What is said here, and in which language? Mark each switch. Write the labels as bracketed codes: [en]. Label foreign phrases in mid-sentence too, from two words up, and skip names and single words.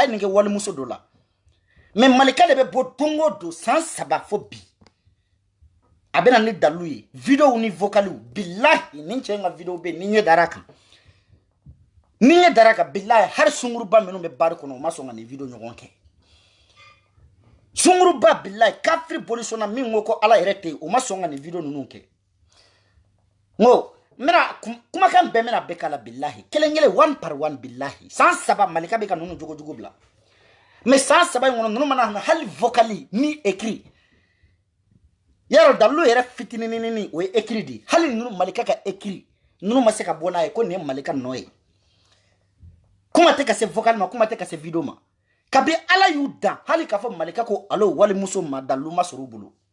[bm] ye nin kɛ walimuso dɔ la mais malika de bɛ bɔ don o don san 3 fɔ bi a bɛ na ni dalilu ye vidéo ni vocaliw bilahi nin cɛ in ka vidéo bɛ yen ni ɲɛ dara a kan ni ɲɛ dara a kan bilahi hali sunguruba minnu bɛ baari kɔnɔ o ma sɔn ka nin vidéo ɲɔgɔn kɛ sunguruba bilahi kafiri bolisɔnna min ko ko ala yɛrɛ tɛ yen o ma sɔn ka nin vidéo ninnu kɛ ngo mena kumakan bɛɛ mena bɛɛ k'a la bilahi kelen kelen [en] one par one [bm] bilahi san 3 malika bɛ ka ninnu jogojugu bila mais san 3 in kɔnɔ ninnu mana na hali vocali ni écrit yaro dalilu yɛrɛ fitininini o ye écrit de hali ninnu malika ka écrit ninnu ma se ka bɔ n'a ye ko nin ye malika nɔ ye kuma tɛ ka se vocal ma kuma tɛ ka se vidéo ma kabi ala y'u dan hali k'a fɔ malika ko alo walimuso ma dalilu ma sɔrɔ u bolo